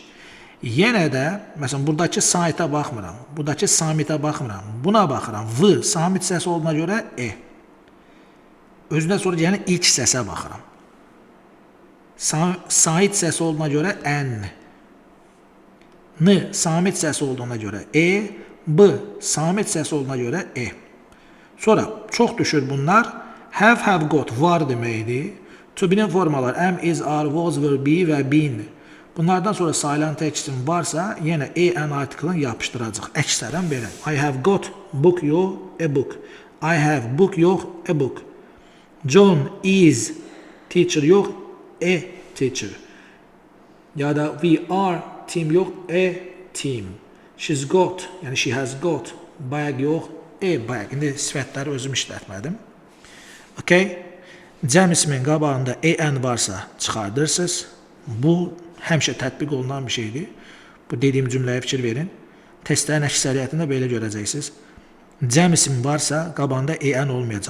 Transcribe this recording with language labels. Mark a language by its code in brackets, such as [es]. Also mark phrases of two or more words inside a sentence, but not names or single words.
[az] Yenə də, məsələn, buradakı saitə baxmıram, buradakı samitə baxmıram, buna baxıram, v, samit səsi olduğuna görə Özündən sonra yəni ilk səsə baxıram. Sait səsi olduğuna görə n. N, samit səsi olduğuna görə b, samit səsi olduğuna görə Sonra, çox düşür bunlar. [en] Have got, [az] var deməkdir. [en] To be- [az] nin formalar [en] am, is, are, was, will, be [az] və been. Bunlardan sonra sayılan tək isim varsa, yenə [en] an article- [az] ını yapışdıracaq. Əksərən belə. [en] I have got, book yox, a book. I have book yox, a book. John is teacher yox, a teacher. [az] Ya da [en] we are team yox, a team. She's got, yəni she has got, bag yox, a bag. [az] İndi sifətləri özüm işlətmədim. Okay? Cəm ismin qabağında an varsa çıxardırsınız. Bu həmişə tətbiq olunan bir şeydir. Bu dediyim cümləyə fikir verin. Testlərin əksəriyyətində belə görəcəksiniz. Cəm isim varsa, qabağında an olmayacaq.